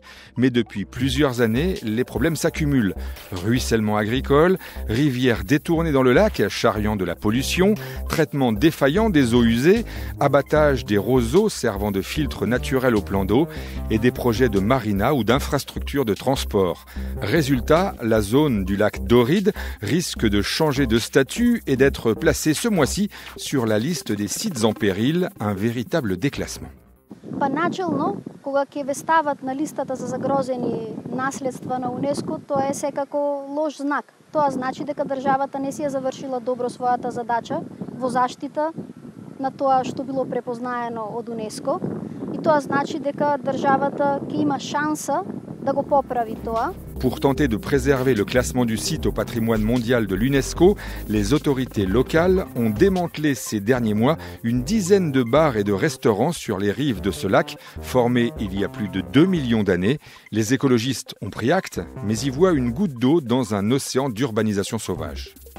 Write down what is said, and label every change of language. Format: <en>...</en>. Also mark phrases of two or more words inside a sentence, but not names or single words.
<fr>Mais depuis plusieurs années, les problèmes s'accumulent. Ruissellement agricole, rivières détournées dans le lac, charriant de la pollution, traitement défaillant des eaux usées, abattage des roseaux servant de filtre naturel au plan d'eau et des projets de marina ou d'infrastructures de transport. Résultat, la zone du lac Doride risque de changer de statut et d'être placée ce mois-ci sur la liste des sites en péril, un véritable déclassement.</fr> <mk>Поначално, кога ќе ве стават на листата за загрозени наследства на УНЕСКО, тоа е секако лош знак. Тоа значи дека државата не си ја завршила добро својата задача во заштита на тоа што било препознаено од УНЕСКО. И тоа значи дека државата ќе има шанса да го поправи тоа.</mk> <fr>Pour tenter de préserver le classement du site au patrimoine mondial de l'UNESCO, les autorités locales ont démantelé ces derniers mois une dizaine de bars et de restaurants sur les rives de ce lac, formé il y a plus de 2 millions d'années. Les écologistes ont pris acte, mais y voient une goutte d'eau dans un océan d'urbanisation sauvage.</fr>